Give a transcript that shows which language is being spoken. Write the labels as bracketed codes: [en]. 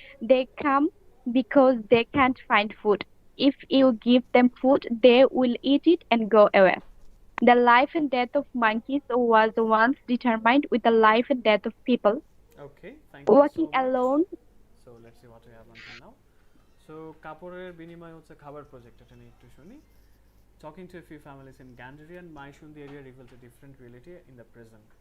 [en] They come because they can't find food. If you give them food, they will eat it and go away. The life and death of monkeys was once determined with the life and death of people. Okay, thank you so Walking much. alone, So let's see what we have until now. [bn] So কাপড়ের বিনিময়ে হচ্ছে খাবার project, এটা নিয়ে একটু শুনি। [en] Talking to a few families in Gandhari and Maishundi area reveals a different reality in the present.